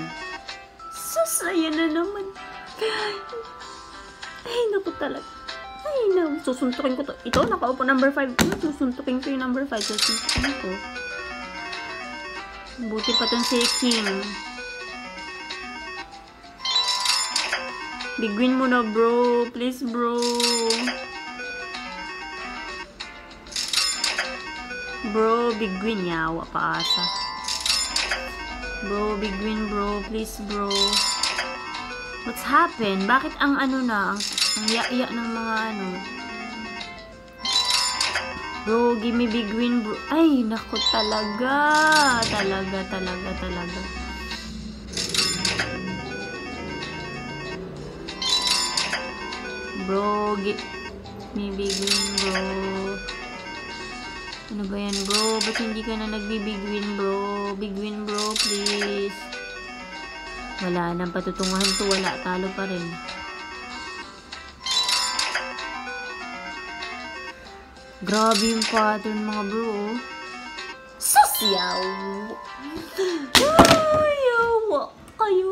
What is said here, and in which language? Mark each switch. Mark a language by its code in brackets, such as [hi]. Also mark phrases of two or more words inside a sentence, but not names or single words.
[tl] Sus, ayan na naman. Ay, naku talaga. Susuntukin ko to. Ito, nakaupo number 5. Susuntukin ko yung number 5. Susuntukin ko. Buti pa tong si King. Bigwin mo na, [en] bro. Please, bro. Bro, bigwin. [tl] Yawa, paasa. [en] Bro, bigwin, bro. Please, bro. What's happened? [tl] Bakit ang ano na? Ang iya ng mga ano? [en] Bro, give me bigwin, bro. [tl] Ay, naku talaga. Talaga. [en] Bro, give me big win, bro. [tl] Ano ba yan, bro? Ba't hindi ka na nagbi-big win, bro? [en] Big win, bro, please. [tl] Wala nang patutunguhan to. Wala, talo pa rin. Grabe yung pattern, mga bro. Sosyaw! Ayaw! Kayo!